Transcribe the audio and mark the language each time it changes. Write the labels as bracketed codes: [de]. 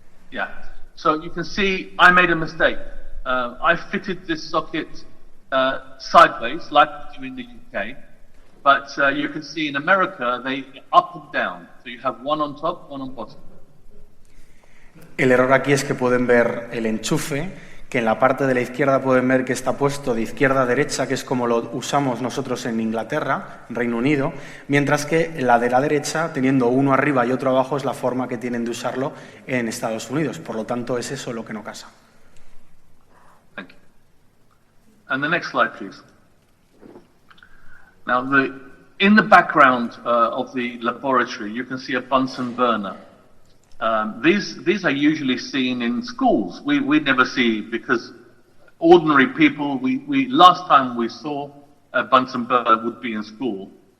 [en] Yeah. So you can see I made a mistake. I fitted this socket sideways, like we do in the UK, but you can see in America they up and down. So you have one on top, one on bottom. [es] El error aquí es que pueden ver el enchufe, que en la parte de la izquierda pueden ver que está puesto de izquierda a derecha, que es como lo usamos nosotros en Inglaterra, Reino Unido, mientras que la de la derecha, teniendo uno arriba y otro abajo, es la forma que tienen de usarlo en Estados Unidos. Por lo tanto, es eso lo que no casa. [en] Thank you. And the next slide, please. Now, in the background of the laboratory, you can see a Bunsen burner. These are usually seen in schools. We never see, because ordinary people, last time we saw a Bunsen burner would be in school.